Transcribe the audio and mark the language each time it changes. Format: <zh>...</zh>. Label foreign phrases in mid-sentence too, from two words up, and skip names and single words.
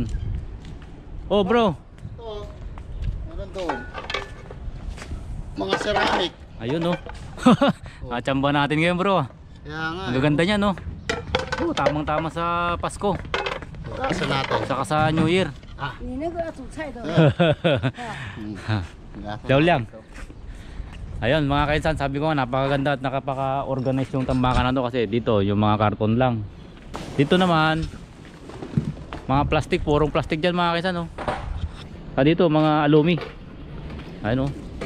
<tl>Oh bro, Ito, meron doon. Mga ceramic. ayun no. Achamba natin ngayon bro. Kaya nga. Ang gaganda niya no. Oh, tamang-tama sa Pasko. Kasa natin. Saka sa New Year.</tl> <zh>你那个煮菜的，</zh> <tl>Daw lang. Ayun mga kaisan, sabi ko nga napakaganda at nakapaka-organize yung tambakan na to kasi dito yung mga karton lang. Dito naman mga plastic, purong plastic dyan mga kaisan, no? Dito mga alumi. Ayun oh.</tl>